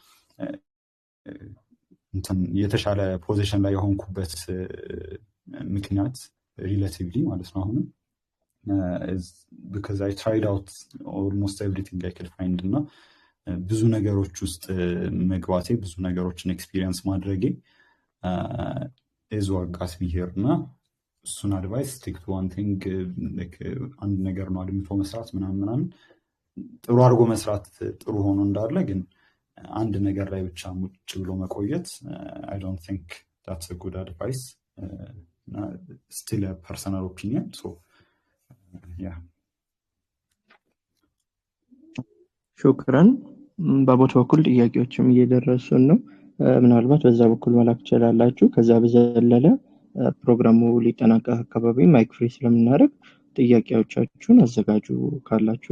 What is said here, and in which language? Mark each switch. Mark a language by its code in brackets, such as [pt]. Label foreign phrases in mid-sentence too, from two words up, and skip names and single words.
[am] እንትን የተሻለ ፖዚሽን ላይ የሆንኩበት ምክንያት ሪሌቲቭሊ ማለት ነው አሁንም [en] because I tried out almost everything I could find [am] እና ብዙ ነገሮች ውስጥ መግባቴ ብዙ ነገሮችን ኤክስፒሪየንስ ማድረጌ [en] is what got me here [am] እና እሱን አድቫይስ [en] stick to one thing [am] አንድ ነገር ነው አድምቶ መስራት ምናምን ጥሩ አድርጎ መስራት ጥሩ ሆኖ እንዳለ ግን አንድ ነገር ላይ ብቻ ሙጭ ብሎ መቆየት [en] I don't think that's a good advice still a personal opinion so yeah [am] ሹክራን በቦታው በኩል ጥያቄዎችም እየደረሱን ነው ምናልባት በዛ በኩል መላክ ይችላልላችሁ ከዛ በዘለለ ፕሮግራሙ ሊጠናቀቅ አካባቢ ማይክ ፍሪ ስለምናደርግ ጥያቄዎቻችሁን አዘጋጁ ካላችሁ